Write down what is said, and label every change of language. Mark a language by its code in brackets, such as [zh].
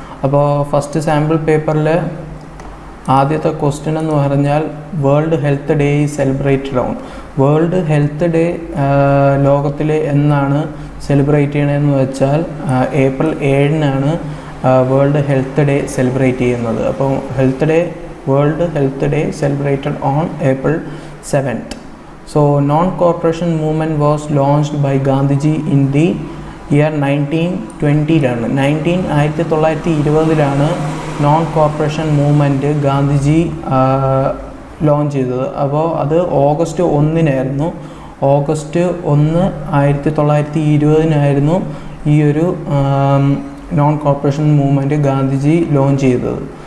[ml] അപ്പോൾ first sample പേപ്പറിൽ ആദ്യത്തെ ക്വസ്റ്റ്യൻ എന്ന് പറഞ്ഞാൽ [en] World health day is celebrated on. [ml] World health day ലോകത്തിൽ എന്നാണ് സെലിബ്രേറ്റ് ചെയ്യണമെന്ന് വെച്ചാൽ April 7-നാണ് world health day celebrate ചെയ്യുന്നത്. [en] അപ്പോൾ world health day celebrated on April 7th. So non-cooperation movement was launched by Gandhiji in the year 1920-ലാണ്. [ml] 1920-ലാണ് non corporation movement Gandhiji launch ചെയ്തത്. അപ്പോൾ അത് August 1-നായിരുന്നു. August 1, 1920-നായിരുന്നു ഈ ഒരു non corporation movement Gandhiji launch ചെയ്തത്.